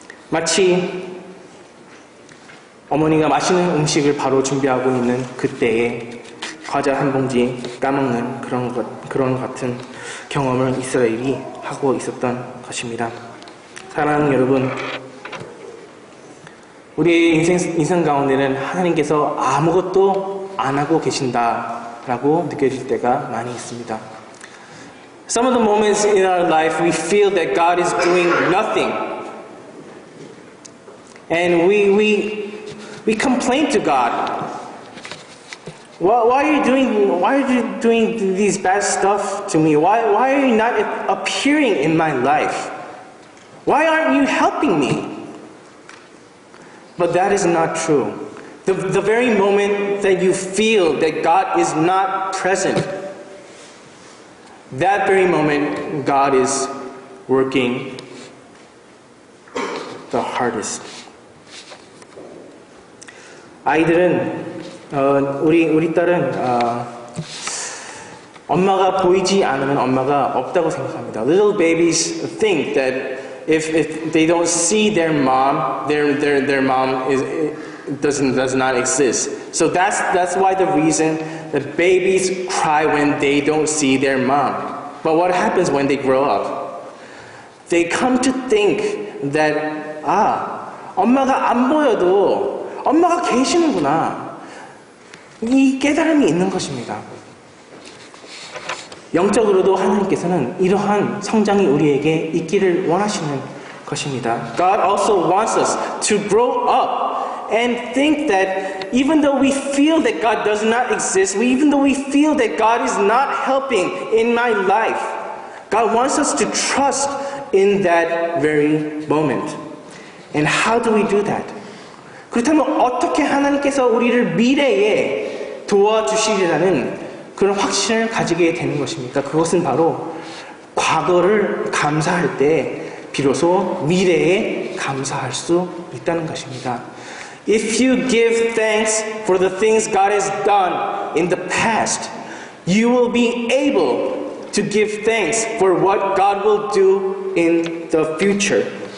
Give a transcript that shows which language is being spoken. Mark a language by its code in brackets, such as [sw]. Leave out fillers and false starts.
[ko] 마치 어머니가 맛있는 음식을 바로 준비하고 있는 그때에 과자 한 봉지 까먹는 그런 같은 경험을 이스라엘이 하고 있었던 것입니다. 사랑하는 여러분, 우리의 인생 가운데는 하나님께서 아무것도 안 하고 계신다라고 느껴질 때가 많이 있습니다. [en] Some of the moments in our life we feel that God is doing nothing. And we complain to God. Why are you doing these bad stuff to me? Why are you not appearing in my life? Why aren't you helping me? But that is not true. The very moment that you feel that God is not present, that very moment God is working the hardest. [ko] 아이들은 우리 딸은 엄마가 보이지 않으면 엄마가 없다고 생각합니다. [en] Little babies think that if they don't see their mom, their mom does not exist. So that's why the reason that babies cry when they don't see their mom. But what happens when they grow up? They come to think that [ko] 엄마가 안 보여도 엄마가 계시는구나. 이 깨달음이 있는 것입니다. 영적으로도 하나님께서는 이러한 성장이 우리에게 있기를 원하시는 것입니다. [en] God also wants us to grow up and think that even though we feel that God does not exist, even though we feel that God is not helping in my life, God wants us to trust in that very moment. And how do we do that? [ko] 그렇다면 어떻게 하나님께서 우리를 미래에 도와주시리라는 그런 확신을 가지게 되는 것입니까? 그것은 바로 과거를 감사할 때 비로소 미래에 감사할 수 있다는 것입니다. [en] If you give thanks for the things God has done in the past, you will be able to give thanks for what God will do in the future.